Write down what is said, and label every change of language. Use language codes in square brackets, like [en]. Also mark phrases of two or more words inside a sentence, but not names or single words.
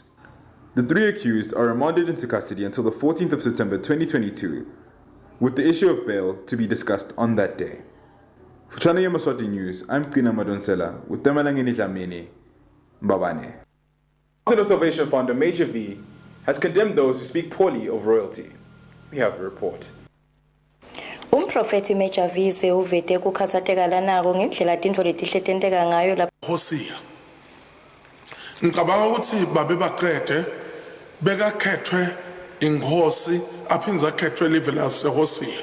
[en] The 3 accused are remanded into custody until the 14th of September 2022, with the issue of bail to be discussed on that day. For Channel Yemaswati News, I'm Kina Madonsela with Temalangeni Dlamini, Mbabane. Council of Salvation founder Major V has condemned those who speak poorly of royalty. We have a report. [ss] Umprofeti Major V uvete kukhatsateka lanako ngendlela tintfo letihle tenteka ngayo lapha. Hosiya. Ngicabanga ukuthi babe baqede bekakhethwe inkosi aphinza akhethwe live laseHosiya.